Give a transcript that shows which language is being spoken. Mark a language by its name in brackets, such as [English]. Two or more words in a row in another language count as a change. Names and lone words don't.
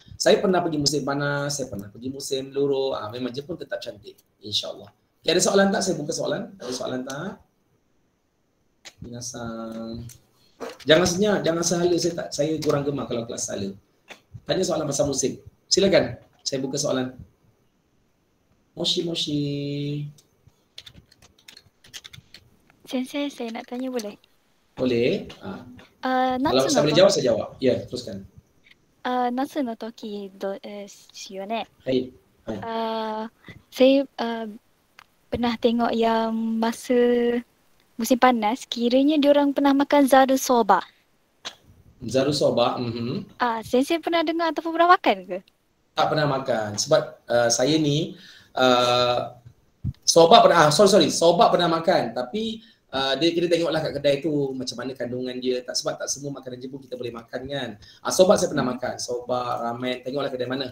[Malay] Saya pernah pergi musim panas, saya pernah pergi musim luruh. Memang Jepun tetap cantik. InsyaAllah. Okay, ada soalan tak? Saya buka soalan. Ada soalan tak? Minasan. Jangan senyap, jangan sahala. Saya kurang gemar kalau kelas sahala. Tanya soalan pasal musim. Silakan. Saya buka soalan. Moshi. Sensei, saya nak tanya boleh? Boleh. Kalau saya boleh jawab, saya jawab. Ya, teruskan. [Japanese] 夏の時ですよね. [Malay] Hai. Saya pernah tengok yang masa musim panas, kiranya diorang pernah makan [Japanese] ざるそば. ざるそば? [Malay] Sensei pernah dengar ataupun pernah makan ke? Tak pernah makan. Sebab saya ni soba pernah, soba pernah makan, tapi dia kita tengoklah kat kedai tu macam mana kandungan dia, sebab tak semua makanan Jepun kita boleh makan kan. Soba saya pernah makan, soba, ramen, tengoklah kedai mana.